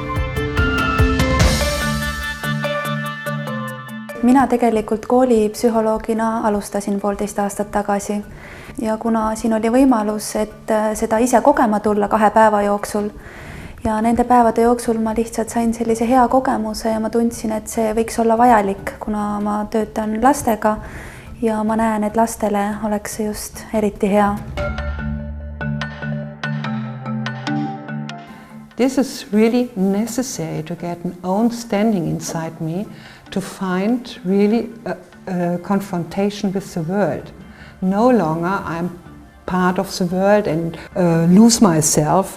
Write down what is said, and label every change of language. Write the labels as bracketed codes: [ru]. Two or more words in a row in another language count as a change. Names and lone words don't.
[et] Mina tegelikult koolipsühholoogina alustasin 1,5 aastat tagasi ja kuna siin oli võimalus, et seda ise kogema tulla 2 päeva jooksul ja nende päevade jooksul ma lihtsalt sain sellise hea kogemuse ja ma tundsin, et see võiks olla vajalik, kuna ma töötan lastega ja ma näen, et lastele oleks see just eriti hea. [en] This is really necessary to get an own standing inside me, to find really a confrontation with the world. No longer I'm part of the world and lose myself.